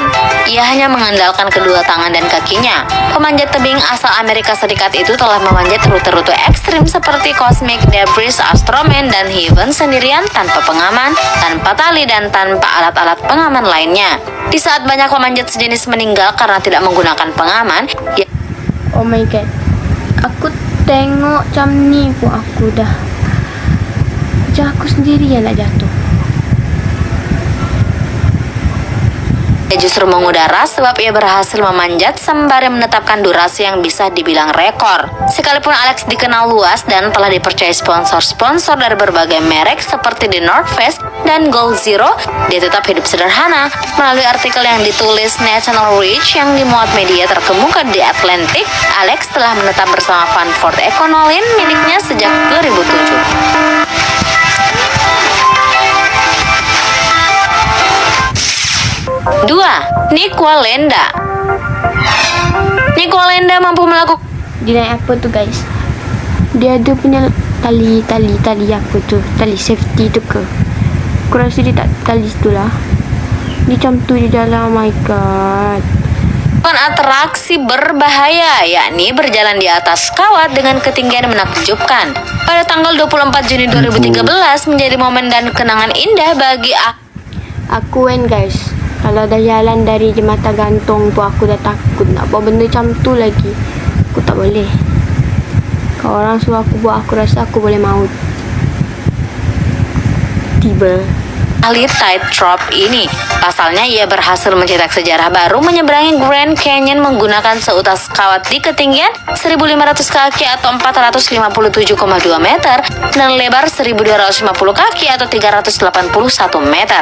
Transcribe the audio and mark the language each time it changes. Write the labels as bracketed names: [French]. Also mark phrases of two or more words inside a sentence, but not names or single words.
[Indonesian] Ia hanya mengandalkan kedua tangan dan kakinya. Pemanjat tebing asal Amerika Serikat itu telah memanjat rute-rute ekstrim seperti Cosmic Debris, Astroman, dan Heaven sendirian tanpa pengaman, tanpa tali, dan tanpa alat-alat pengaman lainnya. Di saat banyak pemanjat sejenis meninggal karena tidak menggunakan pengaman, [English] Oh my god. [Malay] Aku tengok macam ni pun aku dah macam aku sendiri yang nak jatuh. [Indonesian] ia justru mengudara sebab ia berhasil memanjat sembari menetapkan durasi yang bisa dibilang rekor. Sekalipun Alex dikenal luas dan telah dipercayai sponsor-sponsor dari berbagai merek seperti The North Face dan Gold Zero, dia tetap hidup sederhana. Melalui artikel yang ditulis National Reach yang dimuat media terkemuka di Atlantic, Alex telah menetap bersama Ford Econoline miliknya sejak 2007. 2. Nik Wallenda. Nik Wallenda mampu melakukan [Malay] Dia naik apa tu guys? Dia ada punya tali apa tu? Tali safety tu ke? Aku rasa dia tak tali situ lah. Dia macam tu di dalam. [English] Oh my god. [Indonesian] atraksi berbahaya, yakni berjalan di atas kawat dengan ketinggian menakjubkan. Pada tanggal 24 Juni 2013 menjadi momen dan kenangan indah bagi [Malay] aku kan guys. Kalau dah jalan dari jembatan gantung pun aku dah takut nak buat benda macam tu lagi. Aku tak boleh. Kalau orang suruh aku buat, aku rasa aku boleh maut. [Indonesian] Tiba ahli tightrope ini. Pasalnya, ia berhasil mencetak sejarah baru menyeberangi Grand Canyon menggunakan seutas kawat di ketinggian 1.500 kaki atau 457,2 meter dan lebar 1.250 kaki atau 381 meter.